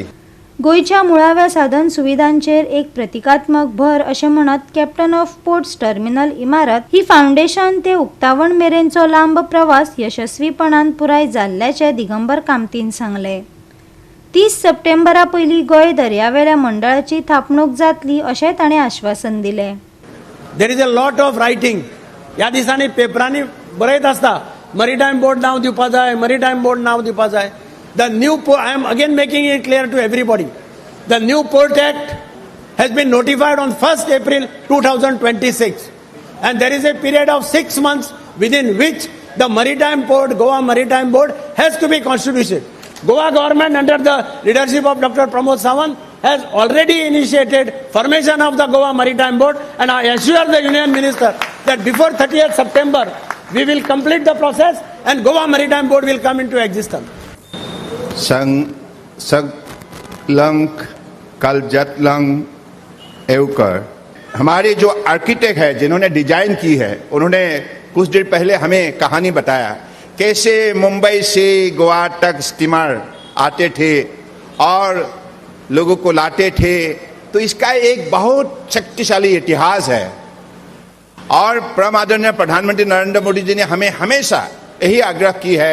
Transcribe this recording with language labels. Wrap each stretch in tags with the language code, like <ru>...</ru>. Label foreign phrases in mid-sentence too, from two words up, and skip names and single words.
<kok>गोंयच्या मुळाव्या साधन सुविधांचेर एक प्रतिकात्मक भर अशें म्हणत कॅप्टन ऑफ पोर्ट्स टर्मिनल इमारत ही फाउंडेशन ते उक्तावण मेरेनचो लांब प्रवास यशस्वीपणान पुराय जाल्ल्याचे दिगंबर कामतीन सांगलें. 30 सप्टेंबरा पयलीं गोंय दर्यावेल्या मंडळाची थापणूक जातली अशें ताणें आश्वासन दिलें.</kok> <en>there is a lot of writing.</en> <kok>ह्या दिसांनी पेपरांनी बरयत आसता</kok> <en>maritime board</en> <kok>नांव दिवपा जाय,</kok> <en>maritime board</en> <kok>नांव दिवपा जाय.</kok> <en>The new, I am again making it clear to everybody, the new Port Act has been notified on 1st April 2026 and there is a period of 6 months within which the Maritime Port, Goa Maritime Board has to be constituted. Goa government under the leadership of Dr. Pramod Sawant has already initiated formation of the Goa Maritime Board, and I assure the Union Minister that before 30th September we will complete the process and Goa Maritime Board will come into existence. संगलंक कलजतलंग एवकर</en> <hi>हमारे जो आर्किटेक्ट है जिन्होंने डिजाइन की है, उन्होंने कुछ देर पहले हमें कहानी बताया कैसे मुंबई से गोवा तक स्टीमर आते थे और लोगों को लाते थे। तो इसका एक बहुत शक्तिशाली इतिहास है और परम आदरणीय प्रधानमंत्री नरेंद्र मोदी जी ने हमें हमेशा यही आग्रह की है,</hi>